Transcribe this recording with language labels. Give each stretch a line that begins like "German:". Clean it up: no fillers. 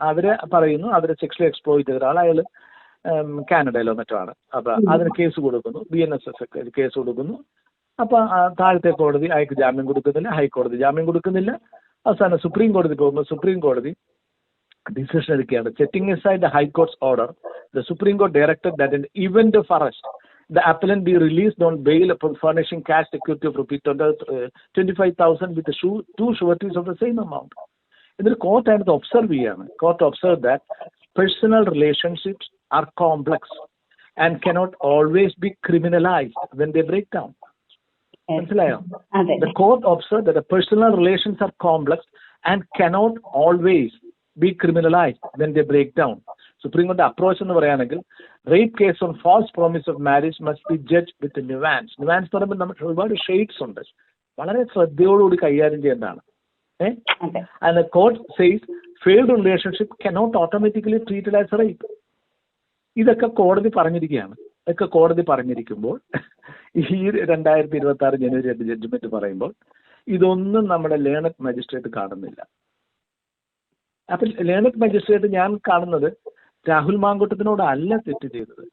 Malayalam: അവര് പറയുന്നു അവരെ സെക്ഷലി എക്സ്പ്ലോയിറ്റ് ചെയ്ത ഒരാൾ, അയാൾ കാനഡയിലോ മറ്റോ ആണ്. അപ്പൊ അതിന് കേസ് കൊടുക്കുന്നു, BNSS കേസ് കൊടുക്കുന്നു. അപ്പൊ താഴത്തെ കോടതി അയാൾക്ക് ജാമ്യം കൊടുക്കുന്നില്ല, ഹൈക്കോടതി ജാമ്യം കൊടുക്കുന്നില്ല. അവസാനം സുപ്രീം കോടതി പോകുമ്പോൾ സുപ്രീം കോടതി ഡിസിഷൻ എടുക്കുകയാണ്.
English: Setting aside the High Court's order, the Supreme Court directed that in event of arrest, the appellant be released on bail upon furnishing cash security of ₹25,000 with the 2 sureties of the same amount.
Malayalam: ഇതിൽ court അതിനകത്ത് observe ചെയ്യാണ്.
English: Court observe that personal relationships are complex and cannot always be criminalized when they break down.
Malayalam: മനസ്സിലായോ?
English: The court observed that the personal relations are complex and cannot always be criminalized when they break down.
Malayalam: Supreme കോടതി approach എന്ന് പറയുകയാണെങ്കിൽ
English: Rape case on false promise of marriage must be judge with nuance.
Malayalam: Nuance എന്ന് പറയുമ്പോൾ നമുക്ക് ഒരുപാട് shades ഉണ്ട്, വളരെ ശ്രദ്ധയോടുകൂടി കൈകാര്യം ചെയ്യേണ്ടതാണ്.
English: And the court says failed relationship cannot automatically treated as rape.
Malayalam: ഇതൊക്കെ കോടതി പറഞ്ഞിരിക്കുകയാണ്. ഇതൊക്കെ കോടതി പറഞ്ഞിരിക്കുമ്പോൾ ഈ 2026 ജനുവരി 8 ജഡ്ജ്മെന്റ് പറയുമ്പോൾ ഇതൊന്നും നമ്മുടെ ലേണഡ് മജിസ്ട്രേറ്റ് കാണുന്നില്ല. അപ്പൊ ലേണഡ് മജിസ്ട്രേറ്റ് ഞാൻ കാണുന്നത് രാഹുൽ മാങ്കൂട്ടത്തിനോട് അല്ല തെറ്റ് ചെയ്തത്.